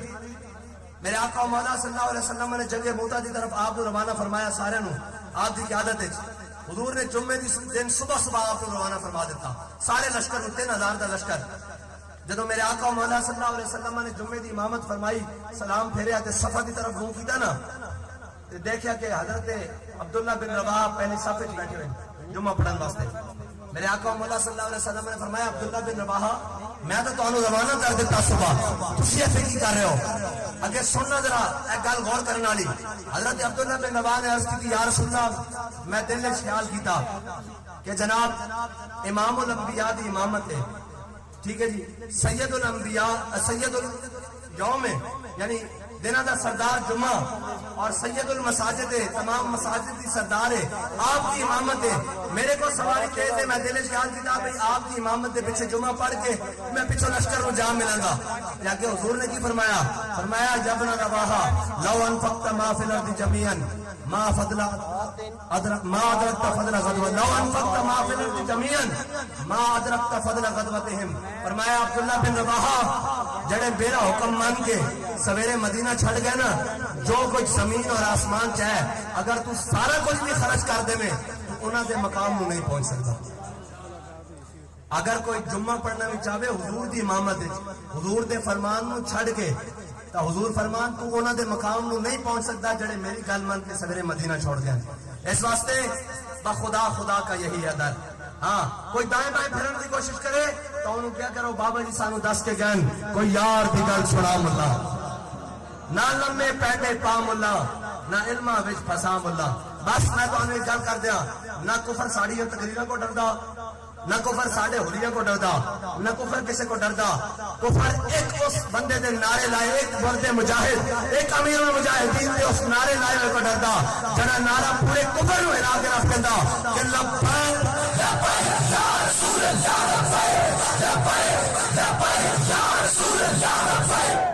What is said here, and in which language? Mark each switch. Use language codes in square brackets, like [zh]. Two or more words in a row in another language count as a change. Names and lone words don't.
[ur] میرے آقا و مولا صلی اللہ علیہ وسلم نے جنگ موتا کی طرف آپ کو روانہ فرمایا. سارے نو آپ کی قیادت ہے. [pa] حضور نے جمعے دی دن صبح صبح آپ کو روانہ فرما دیتا. سارے لشکر 3000 کا لشکر. جدو میرے آقا و مولا [ar] صلی اللہ علیہ وسلم [pa] نے جمعے دی امامت فرمائی، سلام پھیریا تے صفا کی طرف منہ کیتا نا، تے دیکھیا کہ حضرت عبداللہ بن رواحہ پہلی صف وچ بیٹھے ہوئے جمعہ پڑھن واسطے. میرے آقا و مولا [ar] صلی اللہ علیہ وسلم [pa] نے فرمایا عبداللہ بن رواحہ میں تو تانوں روانہ کر دیتا صبح، تسی ایتھے کی کر رہے ہو؟ اگے سننا ذرا ایک گل غور کرنے والی. حضرت عبداللہ بن رواحہ نے عرض کی [ar] یا رسول اللہ [pa] میں دل وچ خیال کیتا کہ جناب امام الانبیاء دی امامت ہے، ٹھیک ہے جی، [ar] سید الانبیاء سید الیوم [pa] ہے، یعنی دنوں دا سردار جمعہ، اور سید المساجد ہے، تمام مساجد کی سردار ہے، آپ کی امامت ہے. میرے کو سواری تیز ہے، میں دل وچ خیال کیتا بھئی آپ کی امامت دے پیچھے جمعہ پڑھ کے میں پیچھے لشکر کو جا ملاں گا. یا کہ حضور نے کی فرمایا؟ [ar] فرمایا یا ابن رواحہ لو انفقت ما فی الارض جميعا ما فضل ادرک ما ادرکت فضل غزوہ، لو انفقت ما فی الارض جميعا ما ادرکت فضل غزوتهم. [pa] فرمایا عبداللہ بن رواحہ جڑے میرا حکم مان کے سویرے مدینہ چھڑ گئے نا، جو کچھ زمین اور آسمان چاہے اگر تو سارا کچھ بھی خرچ کر دے میں تو انہاں دے مقام نو نہیں پہنچ سکتا. اگر کوئی جمعہ پڑھنا بھی چاہے حضور دی امامت حضور دے فرمان نو چھڑ کے تو حضور فرمان تو انہاں دے مقام نو نہیں پہنچ سکتا جڑے میری گل مان کے سویرے مدینہ چھوڑ گئے. اس واسطے بخدا خدا کا یہی ادر. ہاں کوئی دائیں بائیں پھرن کی کوشش کرے تو انہوں کیا کرو بابا جی سانو دس کے گئن کوئی یار دی گل چھڑا ملا، نہ لمے پیٹے پا ملا، نہ علمہ وچ پھسا ملا. بس میں تو انہیں گل کر دیا، نہ کفر ساڑی اور تقریروں کو ڈردا، نہ کفر ساڑے ہولیاں کو ڈردا، نہ کفر کسے کو ڈردا. کفر ایک اس بندے دے نعرے لائے، ایک مرد مجاہد، ایک امیر المجاہدین دے اس نعرے لائے ہوئے کو ڈردا جڑا نعرہ پورے کفر نو ہلا کے رکھ دیندا کہ [ar] لبیک لبیک یا رسول اللہ، لبیک لبیک لبیک یا رسول اللہ لبیک.